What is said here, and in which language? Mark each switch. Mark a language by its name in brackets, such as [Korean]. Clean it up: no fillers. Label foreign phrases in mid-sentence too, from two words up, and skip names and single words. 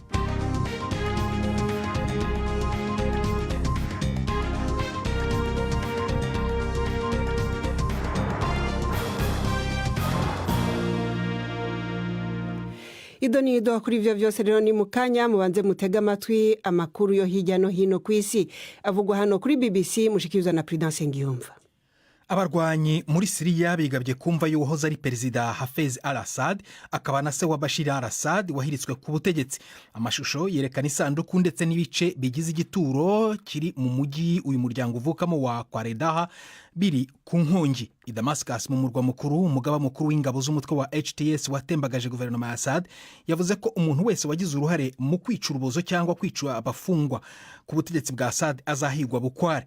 [Rundi] Idonido kuri ivyo vyose rero ni mukanya mubanze mutega amatwi amakuru yo hirya no hino kw'isi avugwa hano kuri BBC mushikirizwa na Prudence Ngiyumva. [Kinyarwanda] Abarwanyi muri Syria bigabye kumva y'uwahoze ari Perezida Hafez al-Assad akaba na se wa Bashir al-Assad wahiritswe ku butegetsi. Amashusho yerekana isanduku ndetse n'ibice bigize igituro kiri mu mujyi uyu muryango uvukamo wa Kwaredaha biri ku nkongi. I Damascus mu murwa mukuru, umugaba mukuru w'ingabo z'umutwe wa HTS watembagaje guverinoma ya Assad yavuze ko umuntu wese wagize uruhare mu kwica urubozo cyangwa kwica abafungwa ku butegetsi bwa Assad azahigwa bukware.